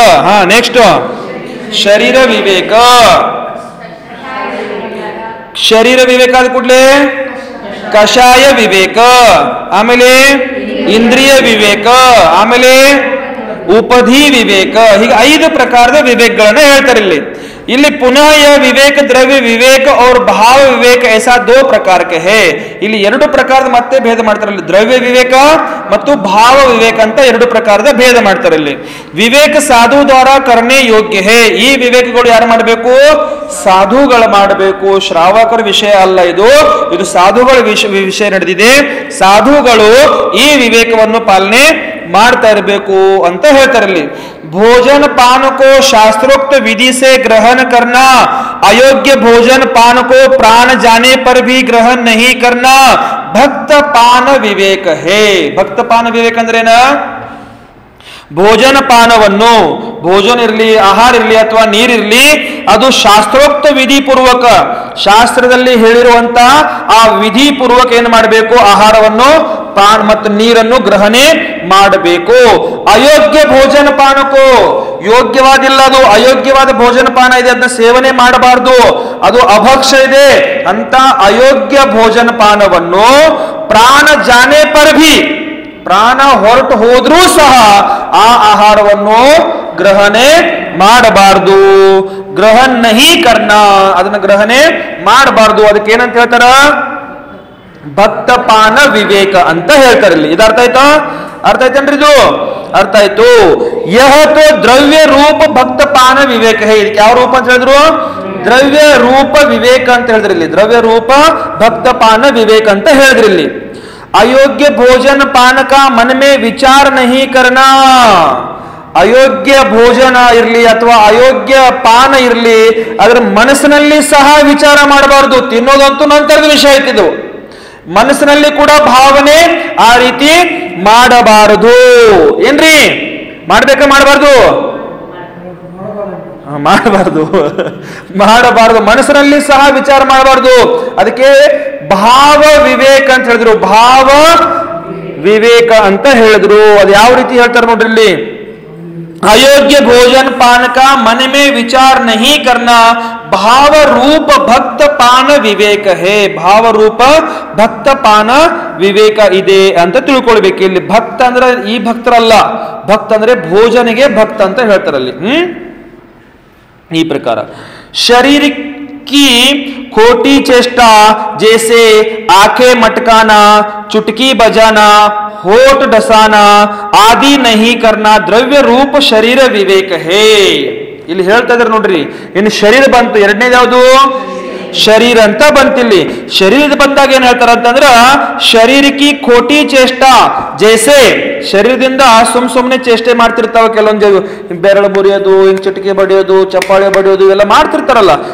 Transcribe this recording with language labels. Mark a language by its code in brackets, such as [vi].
[kn] ಹಾ ನೆಕ್ಸ್ಟ್ ಶರೀರ ವಿವೇಕ. ಶರೀರ ವಿವೇಕ ಆದ ಕೂಡಲೇ ಕಷಾಯ ವಿವೇಕ, ಆಮೇಲೆ ಇಂದ್ರಿಯ ವಿವೇಕ, ಆಮೇಲೆ ಉಪಧಿ ವಿವೇಕ. ಹೀಗೆ 5 ಪ್ರಕಾರದ ವಿವೇಕಗಳನ್ನ ಹೇಳ್ತಾರೆ ಇಲ್ಲಿ. [hi] ಇಲ್ಲಿ ಪುನಃ यह विवेक द्रव्य विवेक और भाव विवेक ऐसा 2 प्रकार के है. [kn] ಇಲ್ಲಿ 2 ಪ್ರಕಾರದ ಮತ್ತೆ ಭೇದ ಮಾಡ್ತಾರೆ. ಇಲ್ಲಿ ದ್ರವ್ಯ ವಿವೇಕ ಮತ್ತು ಭಾವ ವಿವೇಕ ಅಂತ 2 ಪ್ರಕಾರದ ಭೇದ ಮಾಡ್ತಾರೆ. [hi] ಇಲ್ಲಿ ವಿವೇಕ ಸಾಧು ದ್ವಾರ ಕರ್ಣೆ ಯೋಗ್ಯ ಹೇ. [kn] ಈ ವಿವೇಕಗಳು ಯಾರು ಮಾಡಬೇಕು? ಸಾಧುಗಳು ಮಾಡಬೇಕು. ಶ್ರಾವಕರ ವಿಷಯ ಅಲ್ಲ ಇದು. ಇದು ಸಾಧುಗಳ ವಿಷಯ ನಡೆದಿದೆ. ಸಾಧುಗಳು ಈ ವಿವೇಕವನ್ನು ಪಾಲನೆ ಮಾಡ್ತಾ ಇರಬೇಕು ಅಂತ ಹೇಳ್ತಾರೆ. [hi] ಇಲ್ಲಿ भोजन पान को शास्त्रोक्त विधि से ग्रहण करना, अयोग्य भोजन पान को प्राण जाने पर भी ग्रहण नहीं करना भक्त पान विवेक है. भक्त पान विवेक अंद्रेना? [kn] ಭೋಜನ ಪಾನವನ್ನು, ಭೋಜನ ಇರಲಿ, ಆಹಾರ ಇರಲಿ ಅಥವಾ ನೀರಿರಲಿ, ಅದು ಶಾಸ್ತ್ರೋಕ್ತ ವಿಧಿ ಪೂರ್ವಕ, ಶಾಸ್ತ್ರದಲ್ಲಿ ಹೇಳಿರುವಂತ ಆ ವಿಧಿ ಪೂರ್ವಕ ಏನು ಮಾಡಬೇಕು? ಆಹಾರವನ್ನು ಮತ್ತು ನೀರನ್ನು ಗ್ರಹಣೆ ಮಾಡಬೇಕು. ಅಯೋಗ್ಯ ಭೋಜನ ಪಾನಕ್ಕೂ, ಯೋಗ್ಯವಾದಿಲ್ಲ ಅದು, ಅಯೋಗ್ಯವಾದ ಭೋಜನ ಪಾನ ಇದೆ, ಅದನ್ನ ಸೇವನೆ ಮಾಡಬಾರ್ದು, ಅದು ಅಭಕ್ಷ್ಯ ಇದೆ ಅಂತ ಅಯೋಗ್ಯ ಭೋಜನ ಪಾನವನ್ನು [hi] ಪ್ರಾಣ ಜಾನೆ ಪರ್ ಭಿ, [kn] ಪ್ರಾಣ ಹೊರಟು ಹೋದ್ರೂ ಸಹ ಆ ಆಹಾರವನ್ನು ಗ್ರಹಣೆ ಮಾಡಬಾರ್ದು. [hi] ಗ್ರಹಣ ನಹಿ ಕರ್ನ, [kn] ಅದನ್ನ ಗ್ರಹಣೆ ಮಾಡಬಾರ್ದು. ಅದಕ್ಕೆ ಏನಂತ ಹೇಳ್ತಾರ? ಭಕ್ತಪಾನ ವಿವೇಕ ಅಂತ ಹೇಳ್ತಾರೆ ಇಲ್ಲಿ. ಇದು ಅರ್ಥ ಆಯ್ತಾ? ಅರ್ಥ ಆಯ್ತೇನ್ರಿ? ಇದು ಅರ್ಥ ಆಯ್ತು. [hi] ಯಹ ತೋ ದ್ರವ್ಯ ರೂಪ ಭಕ್ತಪಾನ ವಿವೇಕ ಹೇ. [kn] ಇದಕ್ಕೆ ಯಾವ ರೂಪ ಅಂತ ಹೇಳಿದ್ರು? ದ್ರವ್ಯ ರೂಪ ವಿವೇಕ ಅಂತ ಹೇಳಿದ್ರಿ ಇಲ್ಲಿ. ದ್ರವ್ಯ ರೂಪ ಭಕ್ತಪಾನ ವಿವೇಕ ಅಂತ ಹೇಳಿದ್ರಿ ಇಲ್ಲಿ. [hi] अयोग्य भोजन पान का मन में विचार नहीं करना. [kn] ಅಯೋಗ್ಯ ಭೋಜನ ಇರಲಿ ಅಥವಾ ಅಯೋಗ್ಯ ಪಾನ ಇರಲಿ, ಅದರ ಮನಸ್ಸಿನಲ್ಲಿ ಸಹ ವಿಚಾರ ಮಾಡಬಾರದು. ತಿನ್ನೋದಂತೂ ನಂತರದ ವಿಷಯ ಆಯ್ತಿದು. ಮನಸ್ಸಿನಲ್ಲಿ ಕೂಡ ಭಾವನೆ ಆ ರೀತಿ ಮಾಡಬಾರದು. ಏನ್ರಿ ಮಾಡ್ಬೇಕಾ? ಮಾಡಬಾರ್ದು? ಮಾಡಬಾರ್ದು, ಮಾಡಬಾರ್ದು. ಮನಸ್ಸಿನಲ್ಲಿ ಸಹ ವಿಚಾರ ಮಾಡಬಾರ್ದು. ಅದಕ್ಕೆ ಭಾವ ವಿವೇಕ ಅಂತ ಹೇಳಿದ್ರು. ಭಾವ ವಿವೇಕ ಅಂತ ಹೇಳಿದ್ರು. ಅದು ಯಾವ ರೀತಿ ಹೇಳ್ತಾರೆ ನೋಡ್ರಿ ಇಲ್ಲಿ. [hi] अयोग्य भोजन पान का मन में विचार नहीं करना भाव रूप भक्त पान विवेक है. [kn] ಭಾವ ರೂಪ ಭಕ್ತ ಪಾನ ವಿವೇಕ ಇದೆ ಅಂತ ತಿಳ್ಕೊಳ್ಬೇಕು. ಇಲ್ಲಿ ಭಕ್ತ ಅಂದ್ರೆ ಈ ಭಕ್ತರಲ್ಲ, ಭಕ್ತ ಅಂದ್ರೆ ಭೋಜನಿಗೆ ಭಕ್ತ ಅಂತ ಹೇಳ್ತಾರಲ್ಲಿ. [hi] ಈ ಪ್ರಕಾರ शरीर की खोटी चेष्टा जैसे आंखें मटकाना, चुटकी बजाना, होठ डसाना आदि नहीं करना द्रव्य रूप शरीर विवेक है. [kn] ಇಲ್ಲಿ ಹೇಳ್ತಾ ಇದ್ದಾರೆ ನೋಡ್ರಿ, ಇನ್ನು ಶರೀರ ಬಂತು, ಎರಡನೇದು ಯಾವುದು ಶರೀರ ಅಂತ ಬಂತಿಲ್ಲಿ. ಶರೀರದ ಬಂದಾಗ ಏನ್ ಹೇಳ್ತಾರ ಅಂತಂದ್ರ ಶರೀರಕ್ಕೆ [hi] ಖೋಟಿ ಚೇಷ್ಟ ಜೈಸೆ, [kn] ಶರೀರದಿಂದ ಸುಮ್ನೆ ಚೇಷ್ಟೆ ಮಾಡ್ತಿರ್ತಾವ ಕೆಲವೊಂದು, ಬೆರಳು ಮುರಿಯೋದು, ಹಿಂಗ್ ಚಿಟಿಕೆ ಬಡಿಯೋದು, ಚಪ್ಪಾಳೆ ಬಡಿಯೋದು ಇವೆಲ್ಲ ಮಾಡ್ತಿರ್ತಾರಲ್ಲ.